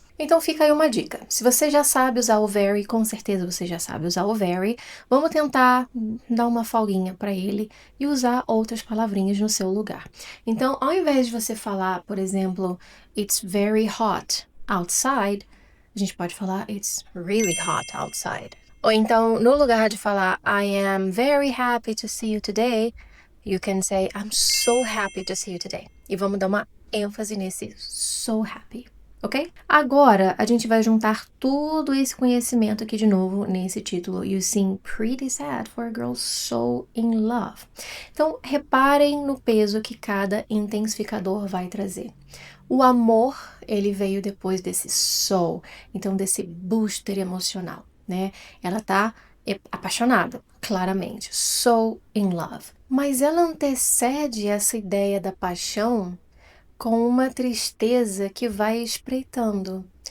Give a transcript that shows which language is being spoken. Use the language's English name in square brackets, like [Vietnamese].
[Portuguese] Então fica aí uma dica. Se você já sabe usar o very, com certeza você já sabe usar o very, vamos tentar dar uma folguinha para ele e usar outras palavrinhas no seu lugar. Então, ao invés de você falar, por exemplo, [English] it's very hot outside, [Portuguese] a gente pode falar [English] it's really hot outside. [Portuguese] Ou então, no lugar de falar [English] I am very happy to see you today, you can say I'm so happy to see you today. [Portuguese] E vamos dar uma ênfase nesse so happy. Ok? Agora, a gente vai juntar todo esse conhecimento aqui de novo nesse título. [English] You seem pretty sad for a girl so in love. [Portuguese] Então, reparem no peso que cada intensificador vai trazer. O amor, ele veio depois desse so, então desse booster emocional, né? Ela tá apaixonada, claramente. [English] So in love. [Portuguese] Mas ela antecede essa ideia da paixão com uma tristeza que vai espreitando.